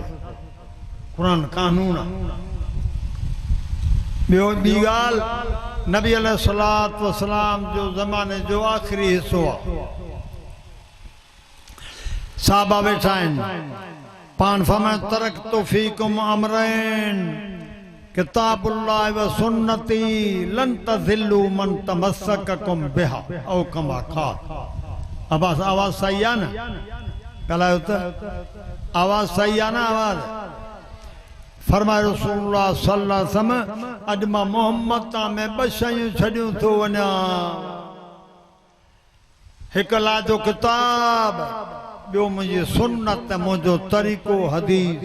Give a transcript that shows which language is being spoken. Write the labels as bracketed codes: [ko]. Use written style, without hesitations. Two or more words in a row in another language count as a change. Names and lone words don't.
[sd] क़ुर कानून आहे। ॿियो ॿी ॻाल्हि, नबी अलैहिस्सलात वसलाम जो ज़माने जो आख़िरी हिसो आहे। साहबा वेठा आहिनि, पाण फरमाए [ar] تركت فيكم أمرين كتاب الله و سنتي لن تضلوا من تمسكتم بها أو كما قال. [sd] आवाज़ सही आहे न? ॻाल्हायो त आवाज़ सही आहे न? आवाज़ फरमाए [ar] رسول الله صلى الله عليه وسلم, [sd] अॼु मां मोहम्मद तां में ॿ शयूं छॾियूं थो वञा, हिकु अल्लाह जो किताब, ॿियो मुंहिंजी सुन्नत, मुंहिंजो तरीक़ो हदीस।